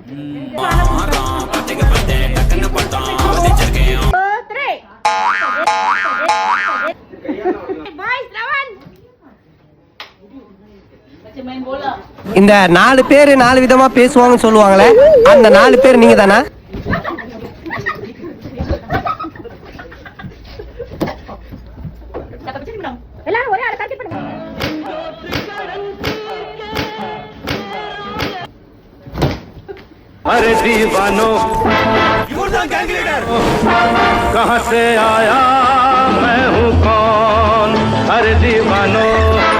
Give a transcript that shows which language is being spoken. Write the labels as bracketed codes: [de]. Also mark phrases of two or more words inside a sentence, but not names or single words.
[ta] இந்த 4 பேர் 4 விதமா பேசுவாங்கன்னு சொல்லுவாங்களே, அந்த 4 பேர் நீங்க தானா? எல்லாரும் ஒரே ஆளை கட்டி பண்ணுங்க. [hi] अरे दीवानो कहाँ से आया मैं हूँ कौन, अरे दीवानो